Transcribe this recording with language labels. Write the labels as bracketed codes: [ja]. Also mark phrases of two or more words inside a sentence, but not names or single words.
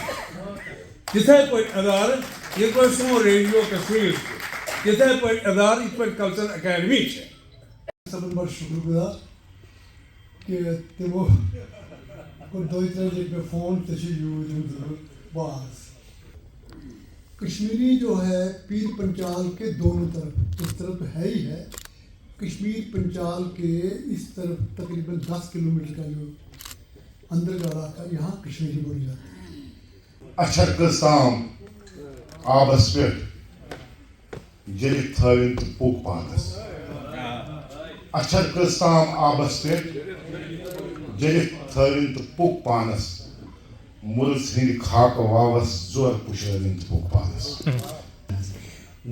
[ks] تِتھَے پٲٹھۍ ادارٕ یِتھ پٲٹھۍ سون ریڈیو کشمیٖر چھُ تِتھَے پٲٹھۍ ادارٕ یِتھ پٲٹھۍ کلچرل اکیڈمی چھِ. سبن بڑ شکر گزار کہ تمو کوٚر 2-3 لٹہِ مےٚ فون ژےٚ چھُے یوٗرۍ یُن ضروٗرت باز. [ur] کشمیری جو ہے پیر پنچال کے دونوں طرف اس طرف تو ہے ہی ہے. کشمیر پنچال کے اس طرف تقریباً 10 کلومیٹر کا جو اندر کا علاقہ یہاں کشمیری بولی جاتی ہے. [ks] اچھر کستام آبس پٮ۪ٹھ جٔلِتھ تھٲوِن تہٕ پوٚک پانس. اچھر کستام آبس پٮ۪ٹھ جٔلِتھ تھٲوِن تہٕ پوٚک پانس. مُرٕژ ہٕنٛدِ خاکہٕ واوس زور پُشرٲوِن تہٕ پوٚک پانس.